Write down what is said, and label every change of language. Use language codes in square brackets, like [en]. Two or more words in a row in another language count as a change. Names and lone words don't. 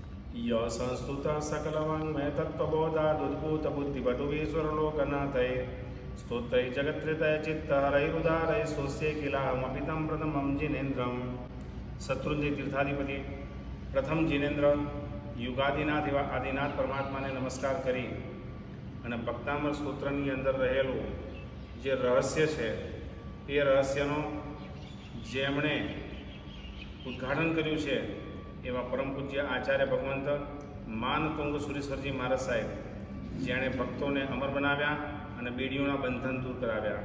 [sa] य संस्तुत सकलवाङ्मय तत्त्वबोधादुद्भूतबुद्धिपटुवीश्वरलोकनाथै स्तोत्रै जगत्रितय चित्तहरैरुदारै स्वस्य किलाहमपि तं प्रथमं जिनेन्द्रं शत्रुंजय [gu] તીર્થાધિપતિ પ્રથમ જિનેન્દ્ર યુગાદિનાથ એવા આદિનાથ પરમાત્માને નમસ્કાર કરી અને ભક્તામૃત સ્તોત્રની અંદર રહેલું જે રહસ્ય છે એ રહસ્યનો જેમણે ઉદ્ઘાટન કર્યું છે એવા પરમ પૂજ્ય આચાર્ય ભગવંત માનતુંગ સુરેશ્વરજી મહારાજ સાહેબ, જેણે ભક્તોને અમર બનાવ્યા અને બેડીઓના બંધન દૂર કરાવ્યા.